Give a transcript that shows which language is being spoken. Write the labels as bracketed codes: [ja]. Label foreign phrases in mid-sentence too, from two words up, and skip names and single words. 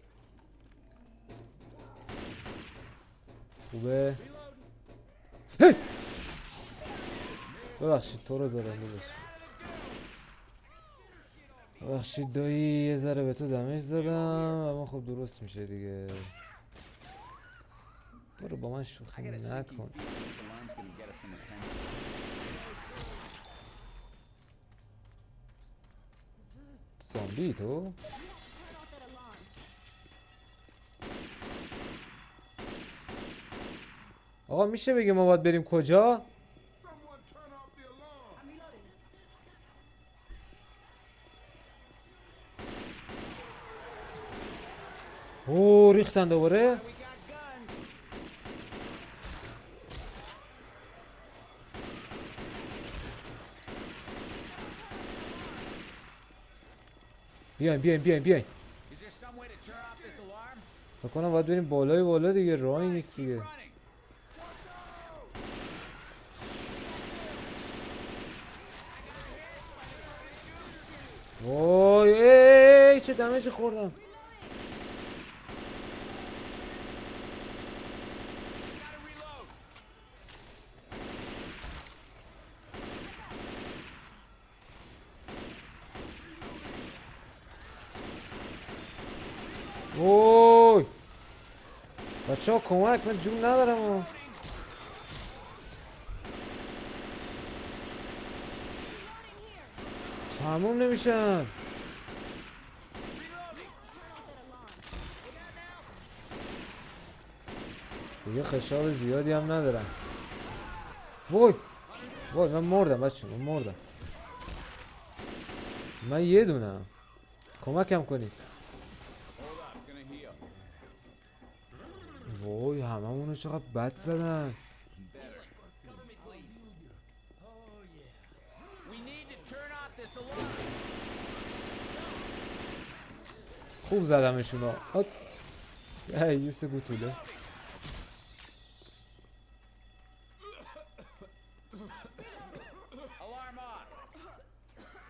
[fa] خوبه هی ببخشید تو رو زدم داداش. ببخشید دایی یه ذره به تو دمج زدم اما خب درست میشه دیگه. برو با من شوخی [en] I got a sinking [fa] نکن. [en] feeling this alarm's gonna get us some attention. [fa] زامبی تو؟ [en] Turn off that alarm. [fa] آقا میشه بگی ما باید بریم کجا؟ [en] Someone turn off the alarm. I'm reloading. [fa] اوه ریختن دوباره. [en] We got guns. [fa] بیاین بیاین بیاین بیاین. [en] Is there some way to turn off this alarm? [fa] فکر کنم باید بریم بالای بالا دیگه، راهی نیست دیگه. [en] Running. [fa] وای ای چه دمیجی خوردم. [en] Gotta reload. [fa] وای بچه ها کمک، من جون ندارم. تموم نمیشن. دیگه خشاب زیادی هم ندارم. وای وای من مردم بچه، من مردم. من یه دونم، کمکم کنید. [en] Hold up. Gonna heal. [fa] وای هممونو چقدر بد زدن. [en] We need to turn off this alarm. [fa] خوب زدمشونو. ای یوس گوتوله. [en] Alarm on.